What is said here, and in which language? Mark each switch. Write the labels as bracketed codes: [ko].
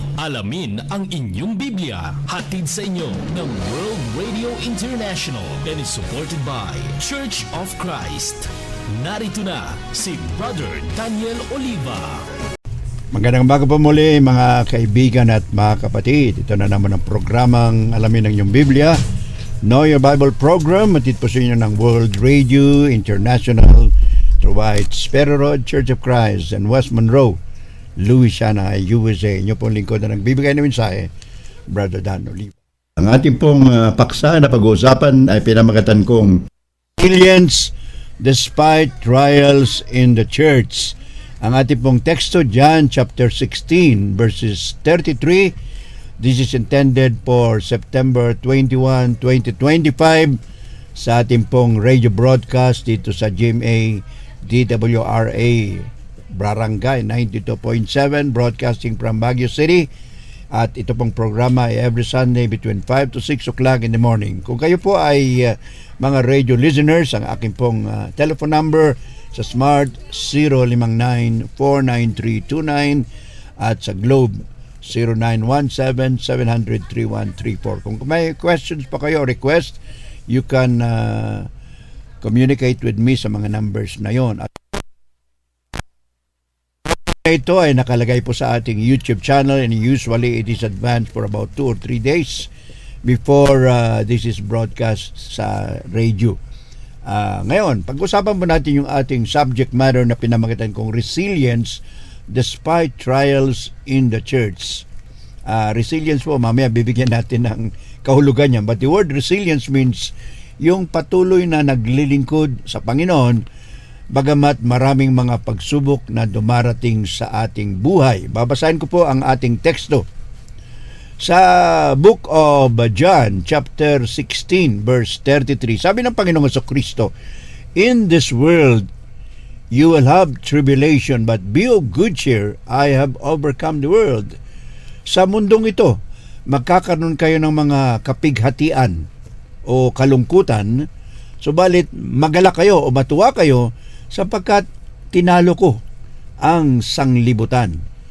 [tl] Alamin ang inyong Biblia. Hatid sa inyo ng World Radio International [en] and is supported by [tl] Church of Christ. Narito na si Brother Daniel Oliva. Magandang umaga po muli mga kaibigan at mga kapatid. Ito na naman ang programang Alamin ang inyong Biblia. Know Your Bible program. Matid po sa inyo ng World Radio International throughout Sparrow Road, Church of Christ and West Monroe, Louisiana, USA. Inyo pong lingkod na nagbibigay ng mensahe, Brother Dan Oliva. Ang ating pong paksa na pag-uusapan ay pinamagatan kong Resilience Despite Trials in the Church. Ang ating pong teksto, John chapter 16 verses 33. [en] This is intended for September 21, 2025 [tl] sa ating pong radio broadcast dito sa [en] GMA DWRA Barangay 92.7 broadcasting from Baguio City. [tl] At ito pong programa ay [en] every Sunday between 5 to 6 o'clock in the morning. [tl] Kung kayo po ay mga radio listeners, ang aking pong telephone number sa Smart 059-49329 at sa Globe 0917-700-3134. Kung may questions pa kayo, request, [en] you can communicate with me [tl] sa mga numbers na yon. At ito ay nakalagay po sa ating [en] YouTube channel and usually it is advanced for about 2 or 3 days before this is broadcast sa radio. [tl] Ngayon, pag-usapan po natin yung ating subject matter na pinamagatan kong Resilience Despite Trials in the Church. Resilience po, mamaya bibigyan natin ng kahulugan niya. [en] But the word resilience means [tl] yung patuloy na naglilingkod sa Panginoon bagamat maraming mga pagsubok na dumarating sa ating buhay. Babasahin ko po ang ating teksto. [en] Sa book of John, chapter 16, verse 33, [tl] sabi ng Panginoong Jesucristo, [en] "In this world, you will have tribulation, but be of good cheer, I have overcome the world." [tl] Sa mundong ito, magkakaroon kayo ng mga kapighatian o kalungkutan, subalit magalak kayo o matuwa kayo sapagkat tinalo ko ang sanglibutan.